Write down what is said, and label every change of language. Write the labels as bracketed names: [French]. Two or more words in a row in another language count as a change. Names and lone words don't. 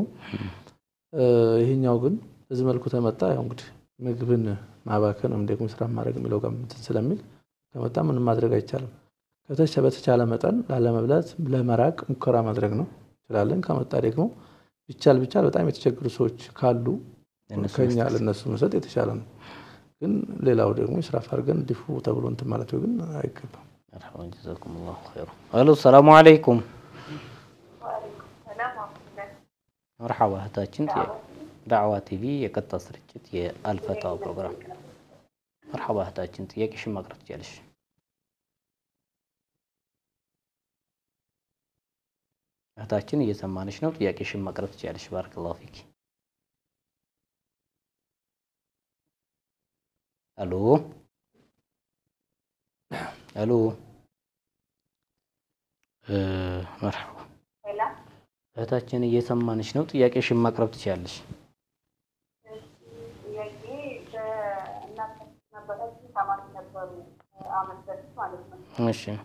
[Amharic] ይሄኛው ግን በዚህ መልኩ ተመጣ ያው እንግዲህ ምግብን ማባከን ደግሞ ስራ ማድረግ የሚለው ጋር ስለሚል ከመጣ ምንም ማድረግ አይቻልም በተቻለ መጠን ላለመብላት ለመራቅ ሙከራ ማድረግ ነው ይችላልን ከመጣ ደግሞ ቢቻል በጣም የተቸገሩ ሰዎች ካሉ ከኛ ለነሱ መስጠት የተሻለ ነው ግን ሌላው ደግሞ ኢስራፍ አድርገን ዲፉ ተብሎ እንትን ማለት ግን አይገባም [Arabic] مرحبا جزاكم الله خيرا الو السلام عليكم مرحبا [Amharic] እህታችን ዳዕዋ ቲቪ የቀጥታ ስርጭት የአልፈታው ፕሮግራም مرحبا እህታችን ጥያቄሽን ማቅረብ ትችላለሽ እህታችን እየሰማንሽ ነው ጥያቄሽን ማቅረብ ትችላለሽ [Arabic] بارك الله فيك [Amharic] الو [Arabic] الو مرحبا [Amharic] እህታችን እየሰማንሽ ነው ጥያቄሽን ማቅረብ ትችላለሽ እሺ